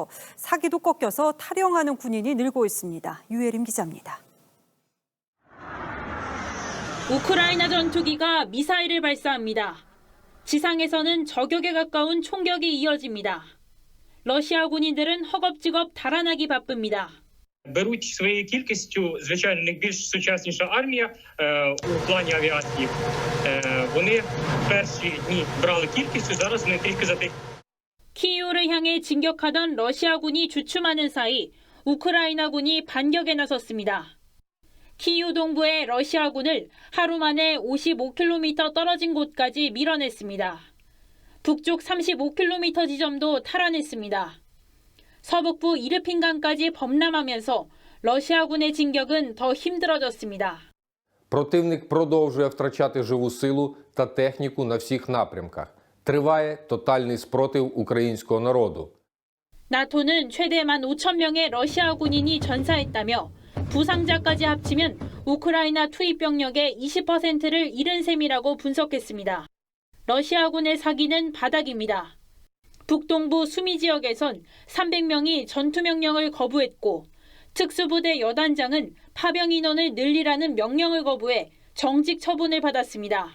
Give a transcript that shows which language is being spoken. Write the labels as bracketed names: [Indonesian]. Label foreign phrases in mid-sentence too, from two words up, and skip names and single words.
[Korean] 사기도 꺾여서 탈영하는 군인이 늘고 있습니다. 유혜림 기자입니다. 우크라이나 전투기가 미사일을 발사합니다. 지상에서는 저격에 가까운 총격이 이어집니다. 러시아 군인들은 허겁지겁 달아나기 바쁩니다. [Ukrainian] Беруть своєю кількістю, звичайно, не більш сучасніша армія у плані авіації. Вони перші дні брали кількістю, зараз вони трішки затихли. [Korean] 키이우를 향해 진격하던 러시아군이 주춤하는 사이 우크라이나군이 반격에 나섰습니다. 키이우 동부의 러시아군을 하루 만에 55km 떨어진 곳까지 밀어냈습니다. 북쪽 35km 지점도 탈환했습니다. 서북부 이르핀강까지 범람하면서 러시아군의 진격은 더 힘들어졌습니다. [Ukrainian] Противник продовжує втрачати живу силу та техніку на всіх напрямках. Триває тотальний спротив українського народу. [Korean] 나토는 최대 15,000명의 러시아 군인이 전사했다며 부상자까지 합치면 우크라이나 투입 병력의 20%를 잃은 셈이라고 분석했습니다. 러시아군의 사기는 바닥입니다. 북동부 수미 지역에선 300명이 전투명령을 거부했고 특수부대 여단장은 파병 인원을 늘리라는 명령을 거부해 정직 처분을 받았습니다.